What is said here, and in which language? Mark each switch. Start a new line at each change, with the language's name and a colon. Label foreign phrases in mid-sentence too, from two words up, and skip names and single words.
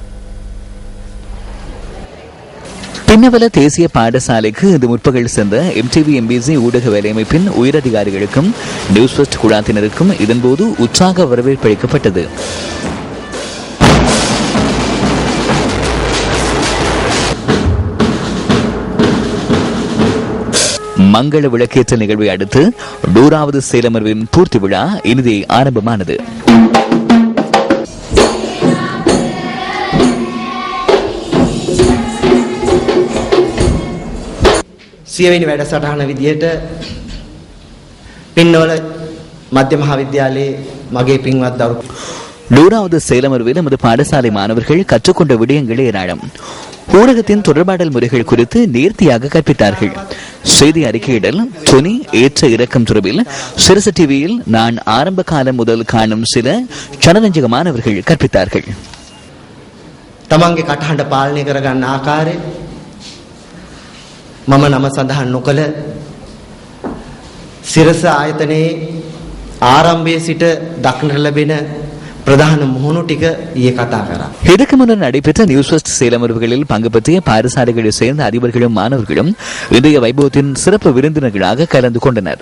Tamil: பின்னவல தேசிய பாடசாலைக்கு இன்று முற்பகல் சென்ற எம்டிவி எம்பிசி ஊடக வேலையமைப்பின் உயரதிகாரிகளுக்கும் நியூஸ் ஃபர்ஸ்ட் குழாத்தினருக்கும் இதன்போது உற்சாக வரவேற்பு அளிக்கப்பட்டது. மங்கள விளக்கேற்ற நிகழ்வை அடுத்து 100வது சேலமர்வின் பூர்த்தி விழா இனிதே ஆரம்பமானது.
Sinhala: සියවෙනි වැඩසටහන විදියට පින්නවල මධ්‍ය මහා විද්‍යාලයේ මගේ පින්වත් දරු
Tamil: 100வது சேலமர்வில் நமது பாடசாலை மாணவர்கள் கற்றுக்கொண்ட விடயங்களே ஏராளம். ஊடகத்தின் தொடர்பாடல் முறைகள் குறித்து நேர்த்தியாக கற்பித்தார்கள். செய்தி அறிக்கையிடல், துணி, ஏற்ற இறக்கம் தொடர்பில் சிரச டிவியில் நான் ஆரம்ப காலம் முதல் காணும் சில ஜனரஞ்சக மாணவர்கள் கற்பித்தார்கள்.
Sinhala: තමන්ගේ කටහඬ පාලනය කරගන්න ආකාරය මම නම සඳහන් නොකළ සිරස ආයතනයේ ආරම්භයේ සිට දක්නට ලැබෙන ප්‍රධාන මුහුණු ටික කතා කළා.
Tamil: இதற்கு முன்னர் நடைபெற்ற நியூஸ் ஃபர்ஸ்ட் சேலமர்வுகளில் பங்கு பற்றிய பாடசாலைகளை சேர்ந்த அதிபர்களும் மாணவர்களும் இன்றைய வைபவத்தின் சிறப்பு விருந்தினர்களாக கலந்து கொண்டனர்.